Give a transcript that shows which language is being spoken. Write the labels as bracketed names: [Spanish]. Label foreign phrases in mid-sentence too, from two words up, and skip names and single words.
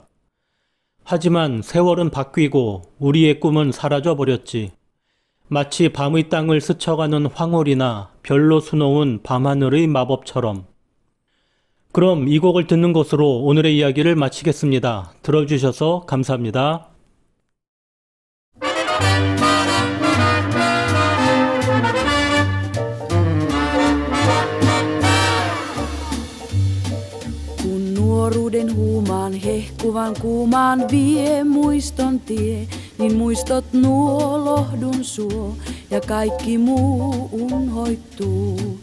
[Korean] 하지만 세월은 바뀌고 우리의 꿈은 사라져 버렸지. 마치 밤의 땅을 스쳐가는 황홀이나 별로 수놓은 밤하늘의 마법처럼. 그럼 이 곡을 듣는 것으로 오늘의 이야기를 마치겠습니다. 들어주셔서 감사합니다. [Finnish] Kun nuoruuden huumaan hehkuvan kuumaan vie muiston tie, niin muistot nuo lohdun suo ja kaikki muu unhoittuu.